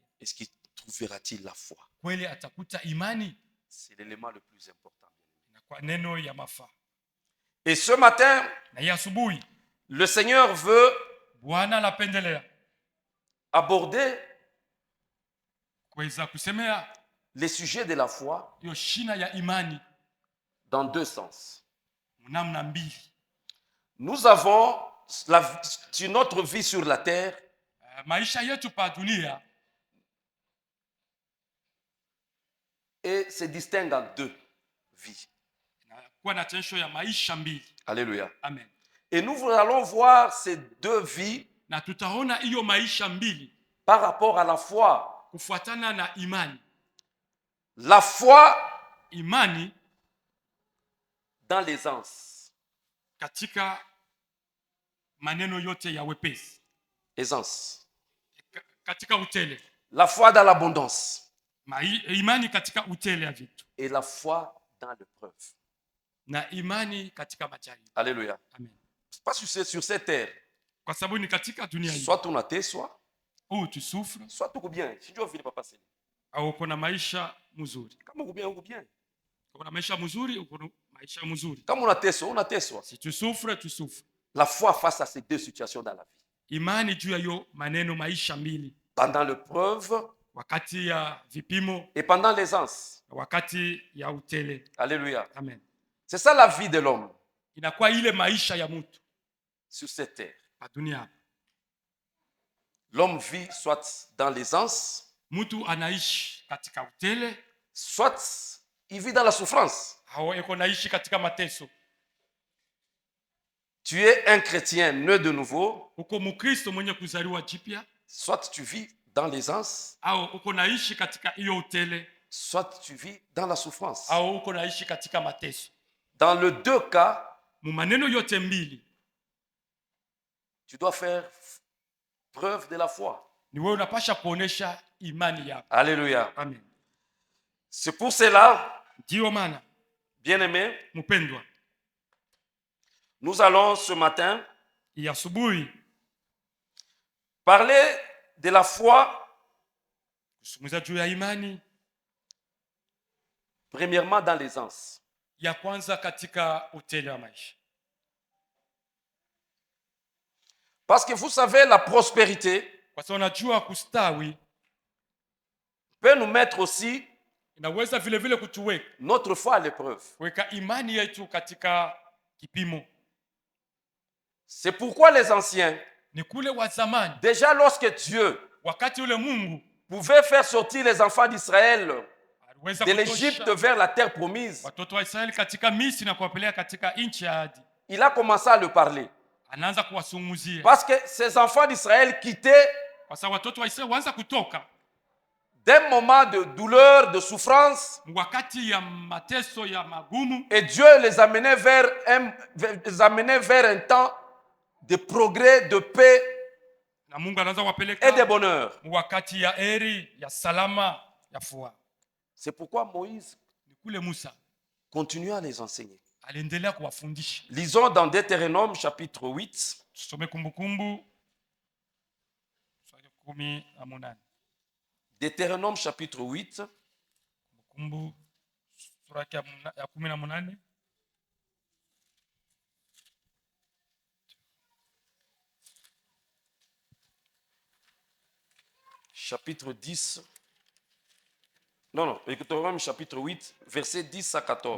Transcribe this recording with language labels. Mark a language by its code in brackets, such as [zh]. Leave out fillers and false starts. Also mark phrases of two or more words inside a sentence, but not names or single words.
[fr] Est-ce qu'il trouvera-t-il la foi? [sw] Kweli atakuta imani, [fr] C'est l'élément le plus important. [sw] na kwa neno ya mafaa. [fr] Et ce matin, [sw] Na hii asubuhi [fr] le Seigneur veut [sw] Bwana anapendelea [fr] aborder [sw] kuweza kusemea [fr] les sujets de la foi [sw] hiyo shina ya imani [fr] dans deux sens. [sw] mnamna mbili. [fr] Nous avons sur notre vie sur la terre [sw] Maisha yetu pa dunia [fr] et se distingue en deux vies. [sw] kuwa na tensho ya maisha mbili. [fr] Alléluia. Amen. Et nous allons voir ces deux vies [sw] Na tutaona hiyo maisha mbili [fr] par rapport à la foi. [sw] kufuatana na imani. [fr] La foi [sw] Imani [fr] dans l'aisance. [sw] katika maneno yote ya wepesi, [fr] Aisance. [sw] katika utele. [fr] La foi dans l'abondance. [sw] Imani katika utele ya vitu, [fr] Et la foi dans l'épreuve. [sw] na imani katika majaribu. [fr] Alléluia. Amen. Parce que c'est sur cette terre. [sw] Kwa sababu ni katika dunia hii [fr] Soit on a tes, [sw] au tusufre [fr] soit tout bien. Si tu veux, pas passer. [sw] au uko na maisha mzuri. Kama uko bien, uko bien. Uko na maisha mzuri, uko na maisha mzuri. [fr] Comme on a tes, on a tes. [sw] Si tusufre, tusufre. [fr] La foi face à ces deux situations dans la vie. [sw] Imani juu ya hiyo maneno maisha mbili, [fr] Pendant l'épreuve [sw] wakati ya vipimo, [fr] et pendant l'aisance. [sw] wakati ya utele. [fr] Alléluia. Amen. C'est ça la vie de l'homme [sw] Inakuwa ile maisha ya mtu [fr] sur cette terre. [sw] pa dunia. [fr] L'homme vit soit dans l'aisance, [sw] Mtu anaishi katika utele [fr] soit il vit dans la souffrance. [sw] au eko naishi katika mateso. [fr] Tu es un chrétien né de nouveau, [sw] Uko Mkristo mwenye kuzaliwa jipya, [fr] soit tu vis dans l'aisance, [sw] au uko naishi katika hiyo utele, [fr] soit tu vis dans la souffrance. [sw] au uko naishi katika mateso. [fr] Dans les deux cas, [sw] Mu maneno yote mbili [fr] tu dois faire preuve de la foi. [sw] ni wewe unapasha kuonesha imani yako. [fr] Alléluia. Amen. C'est pour cela, [sw] Ndio maana [fr] bien-aimé, [sw] mpendwa, [fr] Nous allons ce matin [sw] ya asubuhi [fr] parler de la foi, [sw] kuzungumza juu ya imani [fr] premièrement dans l'aisance. [sw] ya kwanza katika utele wa maisha. [fr] Parce que vous savez, la prospérité [sw] Kwa sababu unajua kustawi [fr] peut nous mettre aussi [sw] inaweza vile vile kutuweka [fr] notre foi à l'épreuve. [sw] weka imani yetu katika kipimo. [fr] C'est pourquoi les anciens, [sw] Ni kule wa zamani, [fr] déjà lorsque Dieu [sw] wakati ule Mungu [fr] pouvait faire sortir les enfants d'Israël [sw] aliweza [fr] de l'Égypte [sw] kutosha [fr] vers la terre promise, [sw] watoto wa Israeli katika Misri na kuwapeleka katika nchi ya ahadi, [fr] il a commencé à le parler. [sw] anaanza kuwazungumzia [fr] Parce que ces enfants d'Israël quittaient [sw] kwa sababu watoto wa Israeli waanza kutoka [fr] d'un moment de douleur, de souffrance, [sw] wakati ya mateso ya magumu, [fr] et Dieu les amenait vers un temps de progrès, de paix [sw] na Mungu anaanza [fr] et de [sw] kuwapeleka [fr] bonheur. [sw] wakati ya heri, ya salama, ya furaha. [fr] C'est pourquoi Moïse [sw] Ni kule Musa [fr] continue à les enseigner. [sw] aliendelea kuwafundisha. [fr] Lisons dans Deutéronome chapitre 8, [sw] Tusome Kumbukumbu sura ya 18. [fr] Deutéronome chapitre 8, [sw] Kumbukumbu sura ya 18. [fr] chapitre 10. Non, Deutéronome chapitre 8, verset 10 à 14.